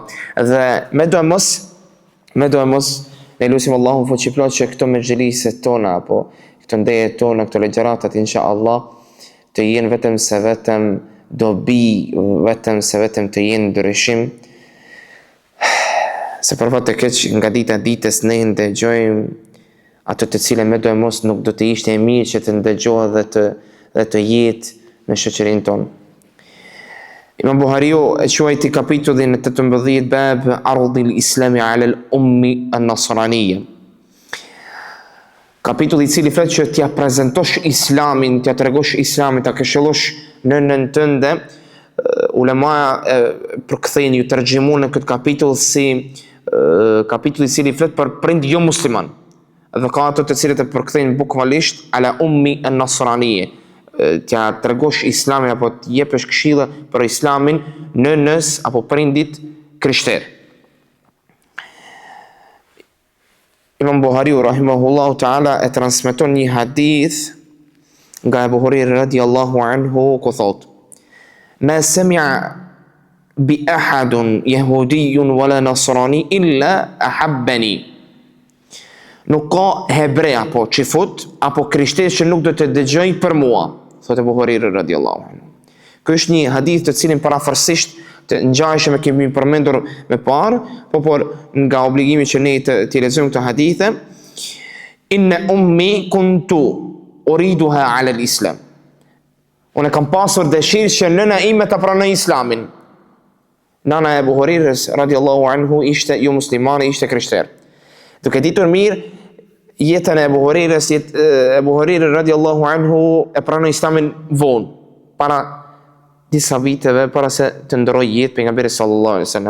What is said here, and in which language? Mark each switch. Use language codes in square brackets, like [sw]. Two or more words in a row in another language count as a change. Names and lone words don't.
[sq] Dhe me do e mos, ne lusim Allahun fuqiplot që këto me xheliset tona, apo këto ndeje tona, këto legjeratat, [ar] إن شاء الله, [sq] të jenë vetëm dobi, vetëm të jenë ndryshim, se përva të keq nga dita ditës ne ndëgjojmë ato të cilën me do e mos nuk do të ishte e mirë që të ndëgjohet dhe të jetë në shoqërinë tonë. [ar] Imam Buhariu [sq] e quajti kapitullin [ar] 18 باب عرض الإسلام على الأم النصرانية. [sq] Kapitulli i cili flet që t'ja prezentosh islamin, t'ja tregosh islamin, t'ja këshillosh nënën tënde. Ulemaja përkthejnë ju tërgjimun në këtë kapitull si kapitulli i cili flet për prind jo musliman. Dhe ka ato të cilët e përkthejnë bukvalisht [ar] على أم النصرانية. [sq] T'ja tregosh islamin apo t'jepësh këshilla për islamin nënës apo prindit krishter. Imam Buhariu [ar] رحمه الله تعالى [sq] e transmeton një hadith nga Abu Huraira [ar] رضي الله عنه [sq] ku thot: [ar] ما سمع بي أحد يهودي ولا نصراني إلا أحبني. [sq] Nuk ka hebre apo qifut apo krishter që nuk do të dëgjoj për mua, thot Abu Huraira [ar] رضي الله عنه. [sq] Ky është një hadith të cilin parafërsisht të ngjajshëm e kemi përmendur me parë, por nga obligimi që ne të lexojmë këtë hadithe, [ar] إن أمي كنت أريدها على الإسلام. [sq] Unë kam pasur dëshirë që nëna ime ta pranoj islamin. Nana e Abu Hurairës [ar] رضي الله عنه [sq] ishte jo muslimane, ishte krishter. Duke ditur mirë jetën e Abu Hurairës, Abu Hurairë [ar] رضي الله عنه [sq] e pranoi islamin vonë, para disa viteve, para se të ndroj jetë pejgamberi [ar] صلى الله عليه وسلم.